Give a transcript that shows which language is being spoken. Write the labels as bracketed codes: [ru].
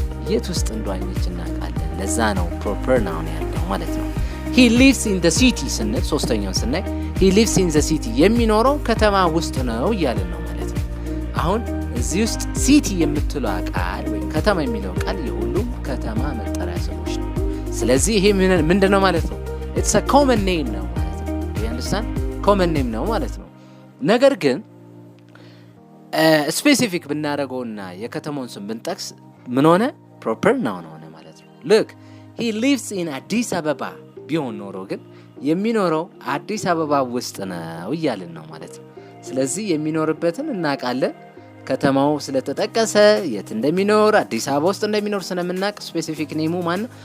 [am] የት ውስጥ እንደዋኘች እናውቃለን። ለዛ ነው ፕሮፐር ናውን ያለው ማለት ነው። [en] he lives in the city [am] ስንል ሶስተኛውን ስናይ he lives in the city የሚኖረው ከተማ ውስጥ ነው እያልን ነው ማለት ነው። አሁን እዚህ ውስጥ ሲቲ የምትለው ቃል ወይም ከተማ የሚለው ቃል የሁሉም ከተማ መጠሪያ ስሞች ነው። ስለዚህ ይሄ ምንድነው ማለት ነው? [en] it's a common name [am] ነው ማለት ነው። [en] you understand? [am] common name ነው ማለት ነው። ነገር ግን ስፔሲፊክ ብናደርገውና የከተማውን ስም ብንጠቅስ ምን ሆነ? ፕሮፐር ናውን ሆነ ማለት ነው። [en] look he lives in [am] አዲስ አበባ ቢሆን ኖሮ ግን የሚኖረው አዲስ አበባ ውስጥ ነው እያልን ነው ማለት ነው። ስለዚህ የሚኖርበትን እናውቃለን። ከተማው ስለተጠቀሰ የት እንደሚኖር አዲስ አበባ ውስጥ እንደሚኖር ስለምናውቅ ስፔሲፊክ ኔሙ ማን ነው?